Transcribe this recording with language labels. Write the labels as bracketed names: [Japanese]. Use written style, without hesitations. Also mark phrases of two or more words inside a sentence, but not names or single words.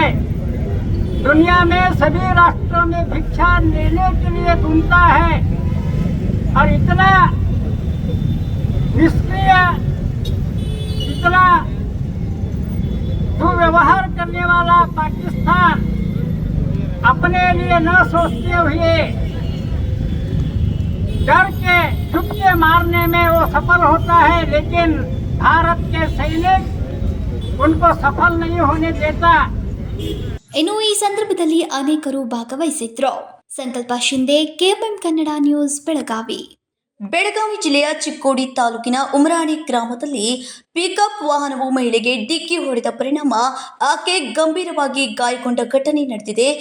[Hindi] दुनिया में सभी राष्ट्रों में भिक्षा लेने के लिए घूमता है और इतना निष्क्रिय, इतना दुर्व्यवहार करने वाला पाकिस्तान अपने लिए न सोचते हुए डर के छुप के मारने में वो सफल होता है, लेकिन भारत के सैनिक उनको सफल नहीं होने देता. [Kannada] ಇನ್ನು ಈ ಸಂದರ್ಭದಲ್ಲಿ ಅನೇಕರು ಭಾಗವಹಿಸಿದ್ರು. ಸಂಕಲ್ಪ ಶಿಂದೆ, ಕೆಎಂಎಂ ಕನ್ನಡ ನ್ಯೂಸ್, ಬೆಳಗಾವಿ. ಬೆಳಗಾವಿ ಜಿಲ್ಲೆಯ ಚಿಕ್ಕೋಡಿ ತಾಲೂಕಿನ ಉಮರಾಣಿ ಗ್ರಾಮದಲ್ಲಿ ಪಿಕಪ್ ವಾಹನವು ಮಹಿಳೆಗೆ ಡಿಕ್ಕಿ ಹೊಡೆದ ಪರಿಣಾಮ ಆಕೆ ಗಂಭೀರವಾಗಿ ಗಾಯಗೊಂಡ ಘಟನೆ ನಡೆದಿದೆ.